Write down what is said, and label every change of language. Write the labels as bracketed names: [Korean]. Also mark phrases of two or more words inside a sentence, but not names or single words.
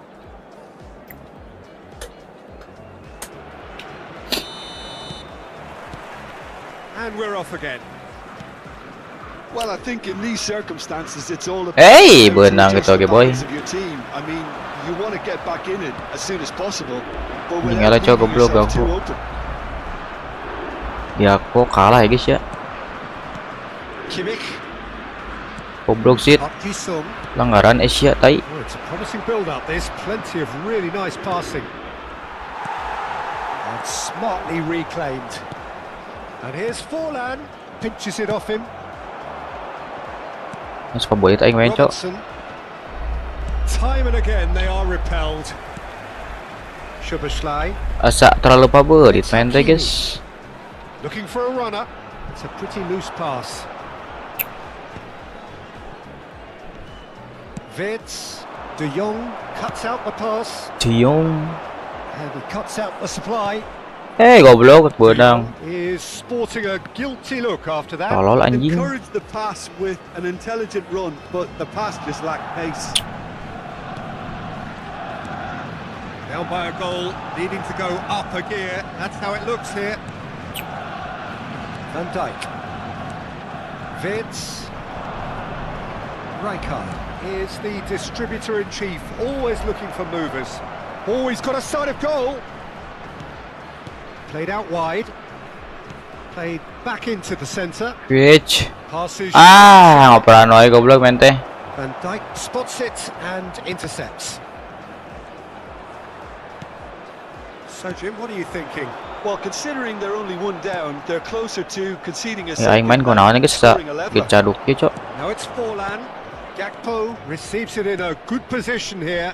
[English] And we're off again. Well, I think in these circumstances, it's all about Hey, how to benang adjust gitu, the okay, boy. balance of your team. I mean, you want to get back in it as soon as possible, but Ini without [Indonesian] ngalah coba [English] leaving bro, yourself too ganggu. open. [Indonesian] Ya kok kalah ya guys ya. Kimmich, Goblok sih. [English] up Jisung. [Indonesian] Pelanggaran Asia tai. [English] Oh, it's a promising build-up. There's plenty of really nice passing. And smartly reclaimed. And here's Forlan. Pinches it off him. [Sundanese] Mas pabolit aing main cok. [English] Robertson. Time and again they are repelled. Szoboszlai [Sundanese] Asa terlalu pabolit main teh guys. [English] looking for a runner. It's a pretty loose pass. Wirtz. De Jong cuts out the pass. Cium. And he cuts out the supply. Goblok De benang. Jong is sporting a guilty look after that. [Indonesian] Tolol anjing. [English] Encourage the pass with an intelligent run, but the pass just lacked pace. Down by a goal, needing to go up a gear. That's how it looks here. Van Dijk. Wirtz. Rijkaard is the distributor-in-chief, always looking for movers. Oh, he's got a sight of goal. Played out wide. Played back into the centre. Switch. Passes. [Sundanese] Ngoperan wae goblok main teh. [English] Van Dijk spots it and intercepts. So, Jim, what are you thinking? Well, considering they're only one down, they're closer to conceding a [Sundanese] Ya aing main [English] second kunaon and [Sundanese] guys sa [English] scoring a leveler. [Sundanese] gecaduk ye cok. [English] Now it's Forlan. Gakpo receives it in a good position here.